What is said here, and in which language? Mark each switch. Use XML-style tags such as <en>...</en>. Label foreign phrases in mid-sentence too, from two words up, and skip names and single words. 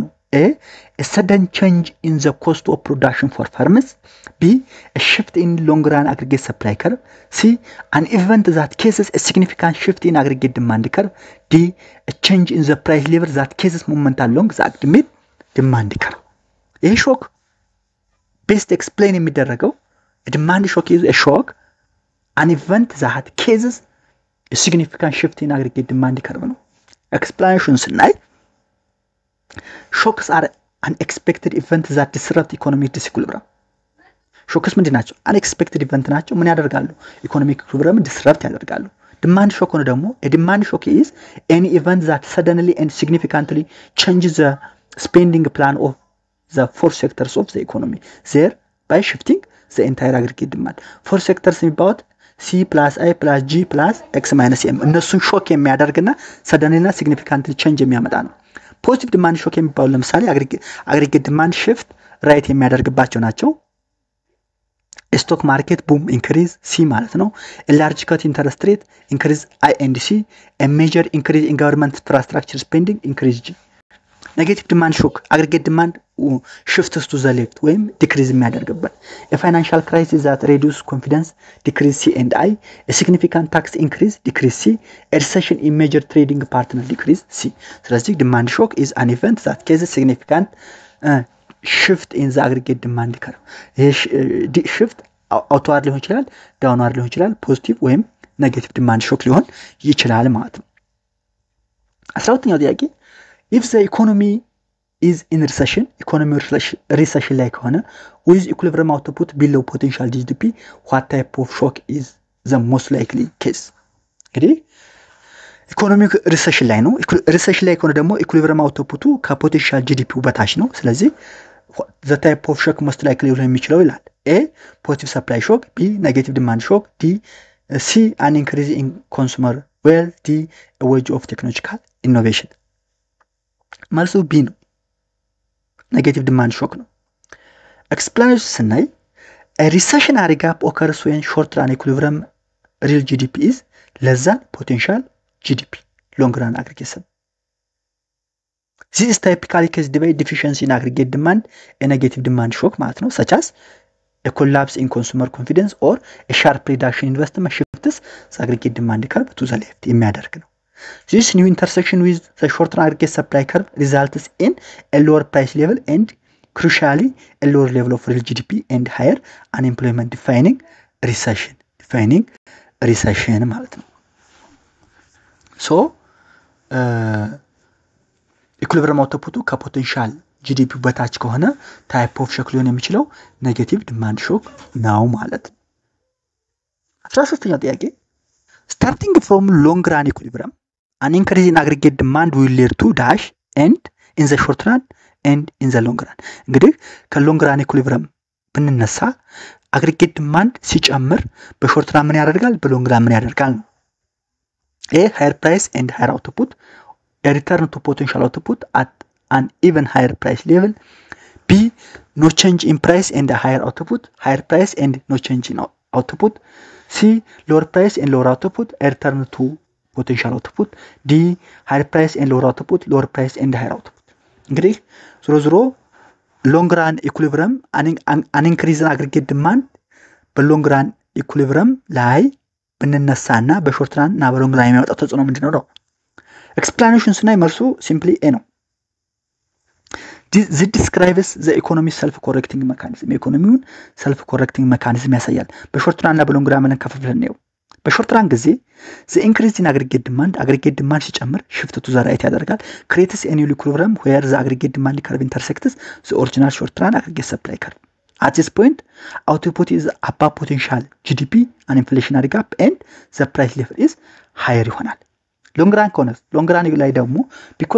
<en>A sudden change in the cost of production for farmers. B, a shift in long run aggregate supply curve. C, an event that causes a significant shift in aggregate demand curve. D, a change in the price level that causes moment along the aggregate demand curve. A shock best explain የሚደረገው a demand shock is a shock, an event that causes a significant shift in aggregate demand curve ነው። Explanations ስናይ shocks are unexpected events that disrupt economic disequilibrium.</en> <am>shocks ምንድን ናቸው?</am> <en>unexpected event</en> <am>ናቸው። ምን ያደርጋሉ?</am> <en>economic equilibrium disrupt ያደርጋሉ። demand shock</en> <am>ነው ደግሞ</am> <en>a demand shock is any event that suddenly and significantly changes the spending plan of the four sectors of the economy, thereby shifting the entire aggregate demand. four sectors</en> <am>የሚባሉት</am> <en>C plus I plus G plus X minus M</en> <am>እነሱን ሾክ የሚያደርግና suddenly እና</am> <en>significantly change</en> <am>የሚያመጣ ነው።</am> <en>positive demand shock</en> <am>የሚባሉ ለምሳሌ</am> <en>aggregate demand shift right</en> <am>የሚያደርግባቸው ናቸው።</am> <en>stock market boom increase C</en> <am>ማለት ነው።</am> <en>large cut interest rate increase I and C major increase in government infrastructure spending increase G. negative demand shock aggregate demand shifts to the left</en> <am>ወይም ዲክሪዝ የሚያደርግበት</am> <en>financial crisis that reduce confidence decrease C and I significant tax increase decrease C recession in major trading partner decrease C። ስለዚህ demand shock is an event that causes significant shift in the aggregate demand curve. shift outward</en> <am>ሊሆን ይችላል downward ሊሆን ይችላል ፖዚቲቭ ወይም</am> <en>negative demand shock</en> <am>ሊሆን ይችላል ማለት ነው። 12ኛው ጥያቄ</am> <en>if the economy is in recession</en> <am>recession ላይ ከሆነ with</am> <en>equilibrium output below potential GDP what type of shock is the most likely case</en> <am>እንግዲህ ኢኮኖሚክ ሪሰሽን ላይ</am> <en>ነው ሪሰሽን ላይ</en> <am>ከሆነ ደግሞ ኢኩሊብሪየም አውትፑቱ ከፖቴንሻል ጂዲፒው በታች ነው ስለዚህ</am> <en>the type of shock most likely</en> <am>ሊሆን የሚችለው ይላል</am> <en>a positive supply shock b negative demand shock d c an increase in consumer wealth d a wave of technological innovation</en> <am>መልሱ b ነው</am> <en>negative demand shock ነው explanation ስናይ a recessionary gap occurs when short run equilibrium real GDP is less than potential GDP long run aggregate. This is typically caused by deficiency in aggregate demand and negative demand shock</en> <am>ማለት ነው</am> <en>such as a collapse in consumer confidence or a sharp reduction in investment shifts the aggregate demand curve to the left</en> <am>የሚያደርግ ነው.</am> <en>This new intersection with the short run aggregate supply curve results in a lower price level and crucially a lower level of real GDP and higher unemployment defining recession</en> <am>ማለት ነው. So</am> <en>equilibrium output</en> <am>ከፖቴንሻል ጂዲፒ በታች ከሆነ</am> <en>type of shock</en> <am>ሊሆን የሚችለው</am> <en>negative demand shock</en> <am>ነው ማለት ነው 13ኛው ጥያቄ</am> <en>starting from long run equilibrium an increase in aggregate demand will lead to dash and in the short run and in the long run</en> <am>እንግዲህ</am> <en>long run equilibrium</en> <am>ብንነሳ</am> <en>aggregate demand</en> <am>ሲጨምር</am> <en>short run</en> <am>ምን ያደርጋል</am> <en>long run</en> <am>ምን ያደርጋል</am> <en>A higher price and higher output a return to potential output at an even higher price level B no change in price and a higher output higher price and no change in output C lower price and lower output a return to potential output D higher price and lower output lower price and higher output</en> <am>እንግዲህ ዞሮ</am> <en>long run equilibrium an increase in aggregate demand long run equilibrium</en> <am>ላይ ብንነሳና</am> <en>short run</en> <am>እና</am> <en>long run</en> <am>የሚያወጣው ተጽዕኖ ምንድነው ነው ኤክስፕላኔሽን ስናይ መልሱ</am> <en>simply A</en> <am>ነው</am> <en>this describes the economy self correcting mechanism ኢኮኖሚውን self correcting mechanism</en> <am>ያሳያል በሾርት ራን እና በሎንግ ራን ማለት ከፈፍለን ነው በሾርት ራን ጊዜ</am> <en>the increase in aggregate demand ሲጨምር shift to the right ያደርጋል creates a new equilibrium where the aggregate demand curve intersects the original short run aggregate supply curve at this point output is above potential GDP an inflationary gap and the price level is higher ይሆናል long run</en> <am>ላይ ደግሞ</am> <en>because</en>